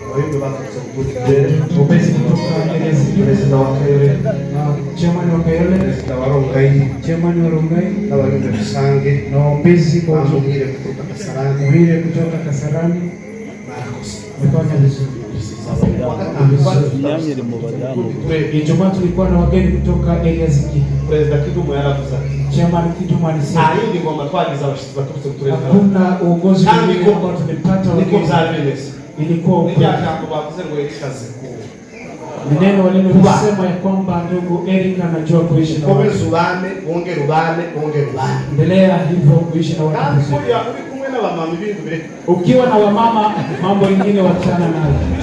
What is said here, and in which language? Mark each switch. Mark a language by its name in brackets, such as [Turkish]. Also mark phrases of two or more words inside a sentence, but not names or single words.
[Swahili] Obezi kutoka Elezi, President wa Kayole, Chairman wa Kayole, Chairman wa Rongai, na Obezi kwa Muhire kutoka Kasarani. Mmefanya vizuri. Ijumaa tulikuwa na wageni kutoka Elezi, [Rundi] President Kidumu yaravuze [Swahili] Chairman Kidumu alisema [Rundi] ayindi ngoma twagize abashitsi baturutse kutureza. [Swahili] Hakuna uongozi ambao tumepata wageni. Ilikuwa neno waliposema ya kwamba ndugu Erika anajua kuishi na watu. Endelea hivyo kuishi na watu. Ukiwa na wamama mambo mengine wachana nayo.